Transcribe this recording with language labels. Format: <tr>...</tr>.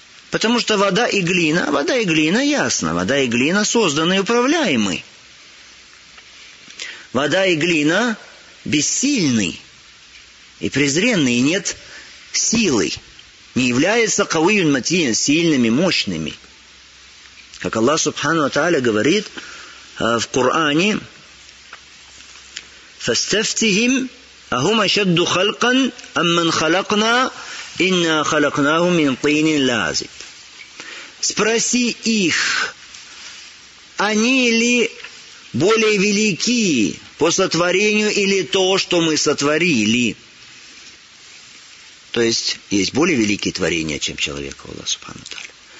<ru>Потому что вода и глина, ясно, вода и глина созданы и управляемы. Вода и глина бессильны и презренны, и нет силы. Не являются</ru> <ar>кавиюн матиен</ar> <ru>сильными, мощными. Как Аллах Субхану Ата'аля говорит в Коране,</ru> <ar>فَاسْتَفْتِهِمْ أَهُمَ شَدُّ خَلْقًا أَمَّنْ خَلَقْنَا إِنَّا خَلَقْنَاهُ مِنْ طِينٍ لَازِبٍ.</ar> <ru>Спроси их, они ли более велики по сотворению или то, что мы сотворили? То есть, есть более великие творения, чем человек, Аллах Субхану Ата'аля.</ru>